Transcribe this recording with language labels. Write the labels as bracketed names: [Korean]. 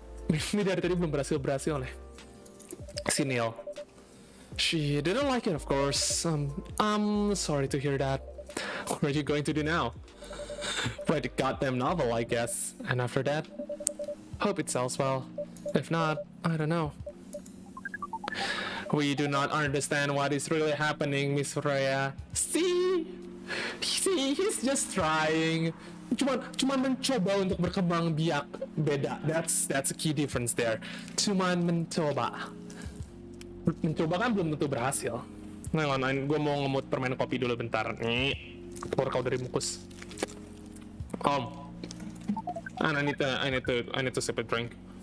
[Indonesian] Ini dari tadi belum berhasil nih. Si Neil. [English] She didn't like it, of course. I'm sorry to hear that. What are you going to do now? Write a goddamn novel, I guess. And after that, hope it sells well. If not, I don't know. We do not understand what is really happening, Miss Freya. See, he's just trying. [Indonesian] Cuman mencoba untuk berkembang biak. Beda. [English] That's a key difference there. [Indonesian] Cuman mencoba. Mencoba kan belum tentu berhasil. Nah, gue mau ngemut permen kopi dulu bentar. Keluar kau dari mukus. [English] And I need to sip a drink.